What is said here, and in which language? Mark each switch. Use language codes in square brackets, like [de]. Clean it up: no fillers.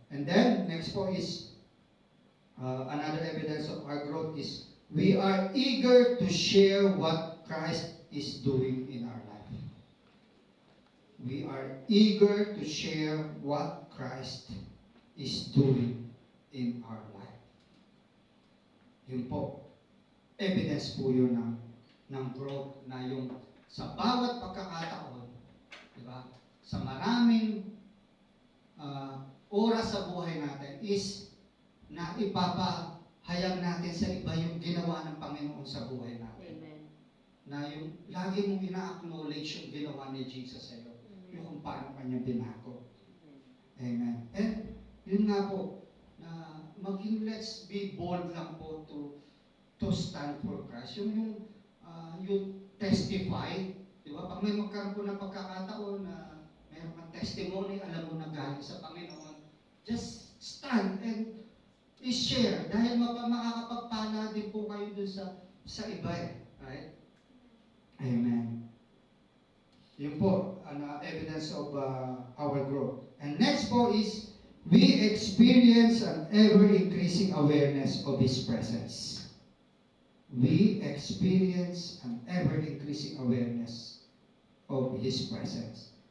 [en] And then, next po is another evidence of our growth is we are eager to share what Christ is doing in our life. We are eager to share what Christ is doing in our life. [tl] Yun po. Evidence po yun ng growth na yung sa bawat pagkakataon, di ba? Sa maraming oras sa buhay natin is na ipapahayag natin sa iba yung ginawa ng Panginoon sa buhay natin. Amen. Na yung lagi mong ina-acknowledge yung ginawa ni Jesus sa iyo. Yung kung paano kanya binako. Amen. And yun nga po, na maging [en] let's be bold [tl] lang po [en] to stand for Christ. [tl] Yung testify, di ba? Pag may magkaroon po ng pagkakataon na mayroon kang testimony, alam mo na galing sa Panginoon, [en] just stand [tl] and i-share dahil makakapagpala din po kayo dun sa iba right? Amen. [en] Yun po, evidence of our growth. And next po is, we experience an ever-increasing awareness of His presence. We experience an ever-increasing awareness of His presence.